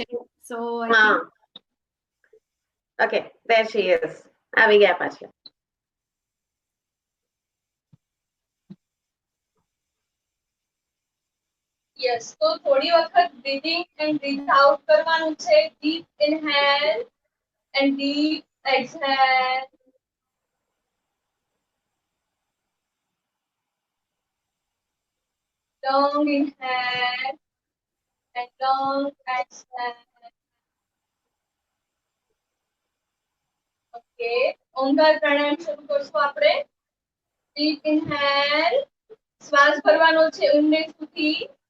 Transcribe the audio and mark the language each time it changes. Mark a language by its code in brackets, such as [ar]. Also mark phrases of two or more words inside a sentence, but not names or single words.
[en] સો [gu] હા, ઓકે, [en] there she is. [gu] આવી ગયા પાછા. યસ, તો થોડી વખત [en] breathing and breathe out [gu] કરવાનું છે. [en] deep inhale and deep exhale. Long inhale and long exhale. [gu] ઓકે, ઓમકાર પ્રાણાયામ શરૂ કરશું આપણે. [en] deep inhale, [gu] શ્વાસ ભરવાનો છે ઊંડે સુધી.